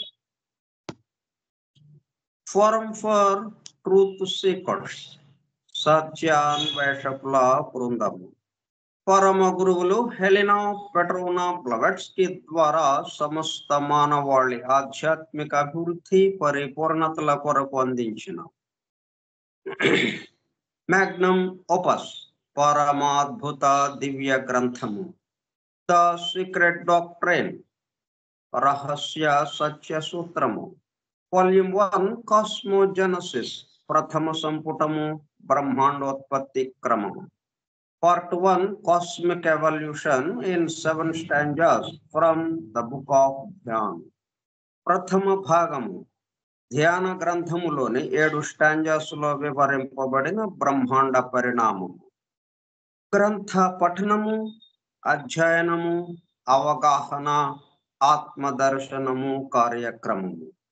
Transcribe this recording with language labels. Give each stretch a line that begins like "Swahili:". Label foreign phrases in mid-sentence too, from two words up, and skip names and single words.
Telugu: फोरम फॉर ट्रूथ सीकर्स సత్యాన్వేషకుల బృందం పరమ గురువులు హెలినా పెట్రోనా బ్లవెట్స్కీ ద్వారా సమస్త మానవాళి ఆధ్యాత్మిక అభివృద్ధి పరిపూర్ణతల కొరకు అందించిన
Latin: magnum opus
Telugu: పరమాద్భుత దివ్య గ్రంథము ద సీక్రెట్ డాక్ట్రైన్ రహస్య సత్య సూత్రము వాల్యూమ్ 1 కాస్మోజెనసిస్ ప్రథమ సంపుటము బ్రహ్మాండోత్పత్తి క్రమము
English: Part 1 Cosmic Evolution in 7 stanzas from the Book of Dhyan.
Telugu: ప్రథమ భాగము ధ్యాన గ్రంథములోని 7 స్టాంజాస్లో వివరింపబడిన బ్రహ్మాండ పరిణామము. గ్రంథ పఠనము, అధ్యయనము, అవగాహన, ఆత్మదర్శనము కార్యక్రమము.